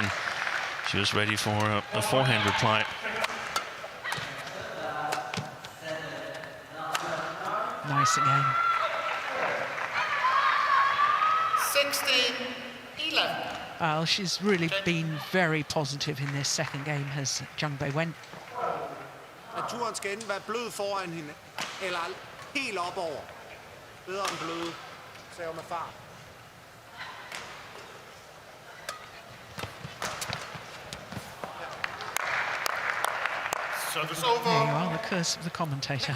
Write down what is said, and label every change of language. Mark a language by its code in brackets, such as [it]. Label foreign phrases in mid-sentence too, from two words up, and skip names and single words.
[en] She was ready for a forehand reply. Nice again. 16. 11. Well, she's really been very positive in this second game, has Beiwen. [da] At turen skal enten være blød foran hende, eller helt op over. Bedre end bløde. Saver med fart. [en] Service There you over. are, the curse of the commentator.